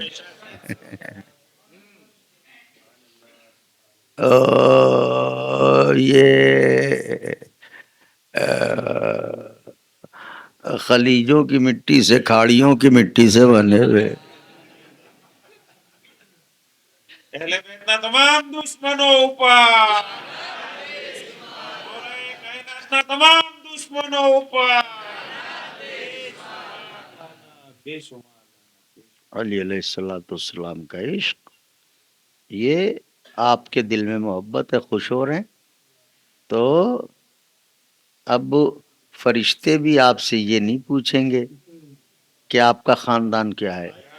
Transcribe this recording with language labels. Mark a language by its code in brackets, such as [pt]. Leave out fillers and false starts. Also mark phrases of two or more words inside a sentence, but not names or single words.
[ur] یہ خلیجوں کی مٹی سے، کھاڑیوں کی مٹی سے بنے ہوئے. اہل بیت [gu] ના તમામ દુશ્મનો ઉપર. کائنات ના તમામ દુશ્મનો ઉપર. [ur] بے شمار. علی علیہ السلام کا عشق، یہ آپ کے دل میں محبت ہے، خوش ہو رہے ہیں تو اب فرشتے بھی آپ سے یہ نہیں پوچھیں گے کہ آپ کا خاندان کیا ہے.